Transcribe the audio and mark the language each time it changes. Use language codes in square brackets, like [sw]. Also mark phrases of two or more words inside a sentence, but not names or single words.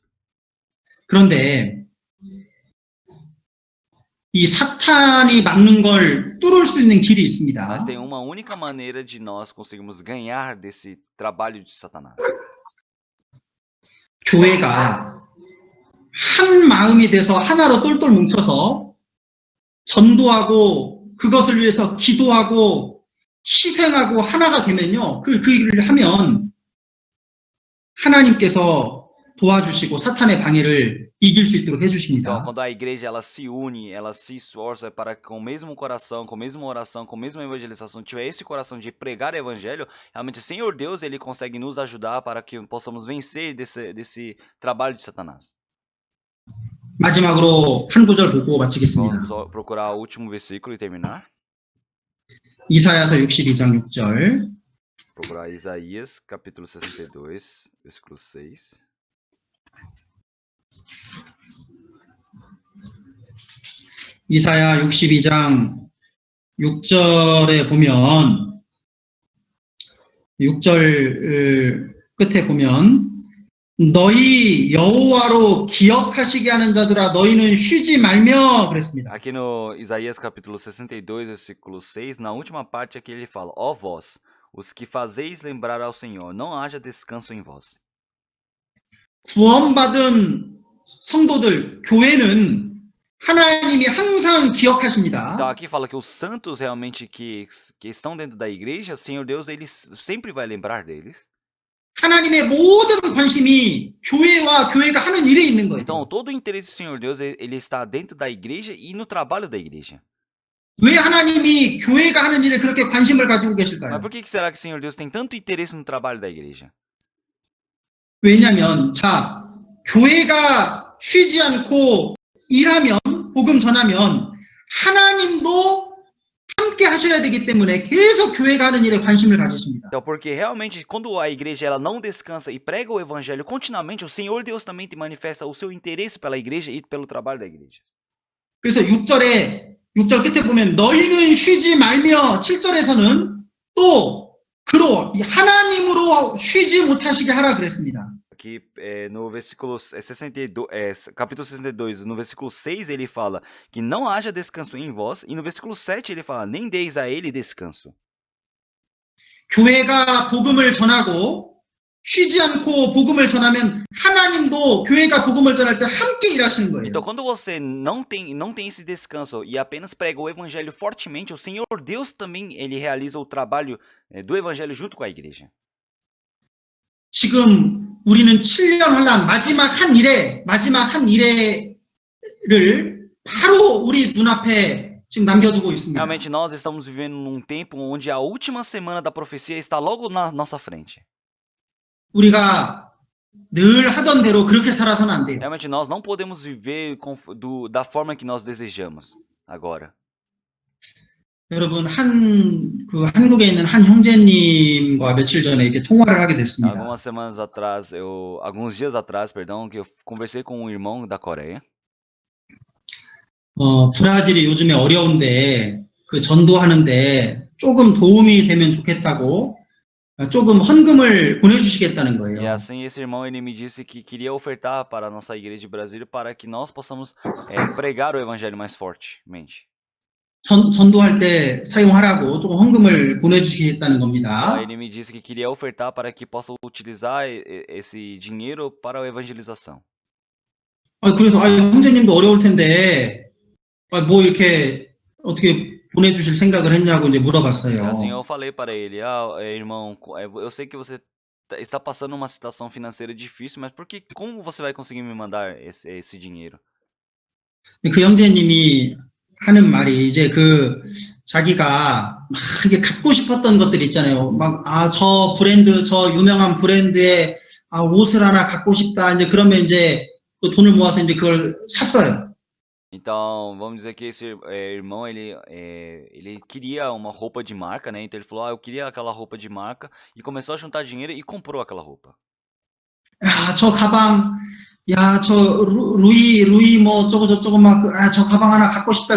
[ko] 그런데 이 사탄이 막는 걸 뚫을 수 있는 길이 [pt] Mas [ko] 있습니다. [pt] tem uma única maneira de nós conseguirmos ganhar desse trabalho de Satanás. [ko] 교회가 한 마음이 돼서 하나로 똘똘 뭉쳐서 전도하고 그것을 위해서 기도하고 희생하고 하나가 되면요. 그 일을 하면 하나님께서 도와주시고 사탄의 방해를 이길 수 있도록 [pt] Então, [ko] 해주십니다. [pt] quando a igreja ela se une, ela se esforça para com o mesmo coração, com a mesma oração, com a mesma evangelização, tiver esse coração de pregar o evangelho, realmente o Senhor Deus ele consegue nos ajudar para que possamos vencer desse trabalho de Satanás. [ko] 마지막으로 한 구절 보고 마치겠습니다. [pt] Vamos procurar o último versículo e terminar. [ko] 이사야서 62장 6절. [pt] Procurar Isaías, capítulo 62, versículo 6. [ko] 이사야 62장 6절에 보면 6절 끝에 보면 너희 여호와로 기억하시게 하는 자들아 너희는 쉬지 말며 그랬습니다. [pt] Aqui no Isaías capítulo 62, versículo 6, na última parte aqui ele fala: Ó vós, os que fazeis lembrar ao Senhor, não haja descanso em vós. [ko] 구원받은 성도들, 교회는 하나님이 항상 기억하십니다. [pt] Então aqui fala que os santos realmente que estão dentro da igreja, o Senhor Deus ele sempre vai lembrar deles. [ko] 하나님의 모든 관심이 교회와 교회가 하는 일에 있는 거예요. [pt] Então todo o interesse do Senhor Deus ele está dentro da igreja e no trabalho da igreja. [ko] 왜 하나님이 교회가 하는 일에 그렇게 관심을 가지고 [pt] Mas [ko] 계실까요? [pt] por que será que o Senhor Deus tem tanto interesse no trabalho da igreja? [ko] 왜냐하면 자, 교회가 쉬지 않고 일하면 복음 전하면 하나님도 함께 하셔야 되기 때문에 계속 교회가 하는 일에 관심을 가지십니다. [pt] Então, porque realmente quando a igreja ela não descansa e prega o evangelho continuamente, o Senhor Deus também te manifesta o seu interesse pela igreja e pelo trabalho da igreja. [ko] 그래서 6절 끝에 보면 너희는 쉬지 말며 7절에서는 또 그로 하나님으로 쉬지 못하시게 하라 그랬습니다. [pt] Aqui no versículo 62, capítulo 62, no versículo 6 ele fala que não haja descanso em vós, e no versículo 7 ele fala, nem deis a ele descanso. [ko] 교회가 복음을 전하고 쉬지 않고 복음을 전하면 하나님도 교회가 복음을 전할 때 함께 일하시는 거예요. [pt] Então, quando você não tem esse descanso e apenas prega o evangelho fortemente, o Senhor Deus também ele realiza o trabalho do evangelho junto com a igreja. [ko] 지금 우리는 7년 환란 마지막 한 일회를 바로 우리 눈앞에 지금 남겨두고 있습니다. [pt] Realmente nós estamos vivendo num tempo onde a última semana da profecia está logo na nossa frente. [ko] 우리가 늘 하던 대로 그렇게 살아서는 안 돼요. [pt] Realmente nós não podemos viver da forma que nós desejamos agora. [ko] 여러분 한국에 있는 한 형제님과 며칠 전에 이렇게 통화를 하게 됐습니다. [pt] Alguns dias atrás, perdão, que eu conversei com um irmão da Coreia. [ko] 브라질이 요즘에 어려운데 그 전도하는데 조금 도움이 되면 좋겠다고 조금 헌금을 보내주시겠다는 거예요. [pt] E assim esse irmão ele me disse que queria ofertar para a nossa igreja de Brasília para que nós possamos pregar o evangelho mais fortemente. [ko] 전도할 때 사용하라고 조금 헌금을 보내주시겠다는 겁니다. [pt] Ele me disse que queria ofertar para que possa utilizar esse dinheiro para a evangelização. [ko] 그래서 형제님도 어려울 텐데 뭐 이렇게 어떻게 보내주실 생각을 했냐고 이제 물어봤어요. [pt] Assim eu falei para ele, irmão, eu sei que você está passando uma situação financeira difícil, mas como você vai conseguir me mandar esse dinheiro? [ko] 그 형제님이 하는 말이 이제 자기가 막 이게 갖고 싶었던 것들 있잖아요. 저 브랜드, 저 유명한 브랜드의 옷을 하나 갖고 싶다. 이제 그러면 이제 그 돈을 모아서 이제 그걸 샀어요. [pt] Então, vamos dizer que esse irmão, ele queria uma roupa de marca, né? Então ele falou, eu queria aquela roupa de marca e começou a juntar dinheiro e comprou aquela roupa. [ko] 저 가방, 저 루이 뭐 저거 막 저 가방 하나 갖고 싶다.